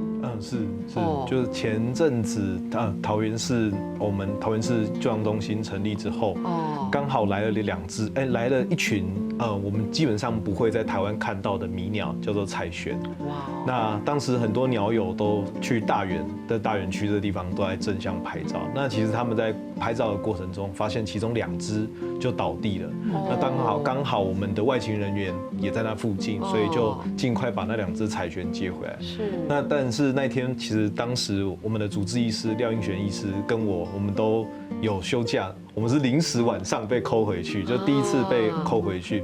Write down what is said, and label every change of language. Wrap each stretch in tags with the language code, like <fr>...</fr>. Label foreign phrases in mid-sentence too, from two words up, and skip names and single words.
<zh>是，就是前陣子桃園市我們桃園市救傷中心成立之後，剛好來了來了一群我們基本上不會在台灣看到的迷鳥，叫做彩玄。哇！那當時很多鳥友都去大園區這個地方都在正向拍照。那其實他們在拍照的過程中，發現其中2隻就倒地了。那剛好我們的外勤人員也在那附近，所以就盡快把那2隻彩玄接回來。是。那但是那天其實當時我們的主治醫師廖英璇醫師跟我們都有休假， 我們是臨時晚上被扣回去，就第一次被扣回去。</zh>